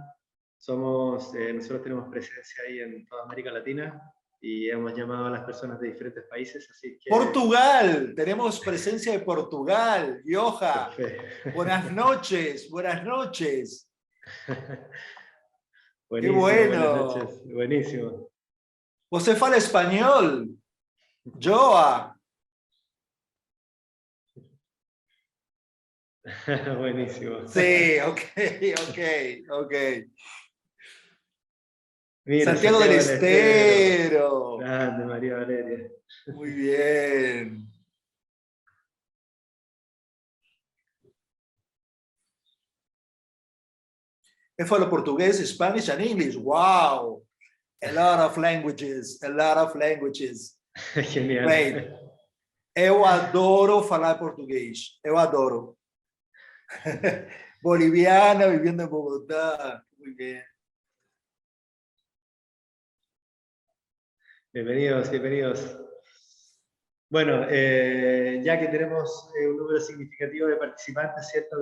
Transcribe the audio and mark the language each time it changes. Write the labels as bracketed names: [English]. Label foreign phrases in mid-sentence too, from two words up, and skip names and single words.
[Spanish] Nosotros tenemos presencia ahí en toda América Latina y hemos llamado a las personas de diferentes países, así que... Portugal, tenemos presencia de Portugal. Joja, Perfecto. buenas noches, buenas noches. Qué Buenísimo, buenas bueno. noches. Buenísimo. [Portuguese] Você fala espanhol? Joa. [Spanish] Buenísimo. Sí, ok, ok, ok. Mira, Santiago del del Estero. Estero. Grande, María Valeria. Muy bien. [Portuguese] Eu falo português, [English] Spanish and English. Wow. A lot of languages, a lot of languages. [Spanish] Genial. [English] Great. [Portuguese] Eu adoro falar português. Eu adoro. [Spanish] Boliviana viviendo en Bogotá. Muy bien. Bienvenidos, bienvenidos. Bueno, ya que tenemos un número significativo de participantes, ¿cierto?